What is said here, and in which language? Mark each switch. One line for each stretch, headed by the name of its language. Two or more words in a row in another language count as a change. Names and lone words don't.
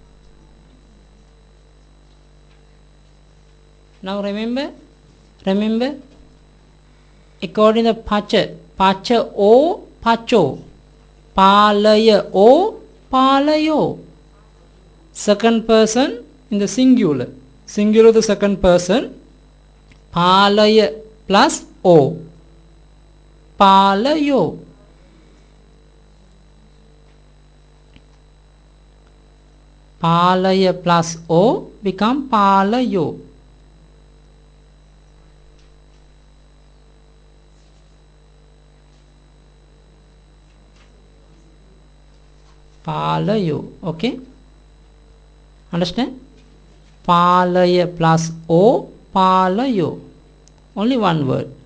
English: Now remember, according to
Pali: pacha o pacho, palaya o palayo.
English: Second person in the singular the second person,
Pali: palaya plus o, palayo.
English: Palaya plus o become palayo.
Pali: Palayo.
English: Okay, understand?
Pali: Palaya plus o, palayo.
English: Only one word.